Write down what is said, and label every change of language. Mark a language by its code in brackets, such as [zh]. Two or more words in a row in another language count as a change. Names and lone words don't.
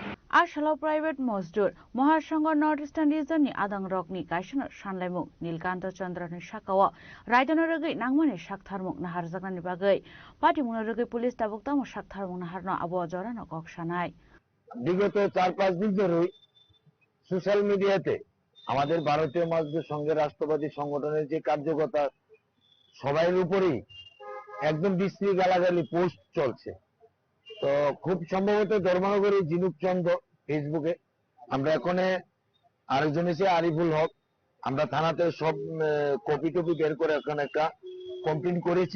[trp] आसालाव प्राइवेट मजदुर महासंघ [en] North Eastern Region [trp] आदां रकनि गायसनर सानलायमुग नीलकान्त चन्द्रनि साकाव रायदनो रगै नांमानि साकथारमुग नाहारजागनानि बागै पाटिमुनो रगै पुलिस दाबुकतामो साकथारमुग नाहारनो आबो जरानो कक्सानाय [bn] বিগত 4-5 দিন ধরেই [en] social media [bn] আমাদের ভারতীয় মজদুর সংঘের রাষ্ট্রবাদী সংগঠনের যে কার্যকর্তা সবাইয়ের উপরেই একদম বিশ্রী গালাগালি পোস্ট চলছে। তো খুব সম্ভবত ধর্মনগরী জিনুক চন্দ্র ফেসবুকে, আমরা এখানে আরেকজন এসে আরিফুল হক, আমরা থানাতে সব কপি টপি বের করে এখন একটা কমপ্লেন করেছি।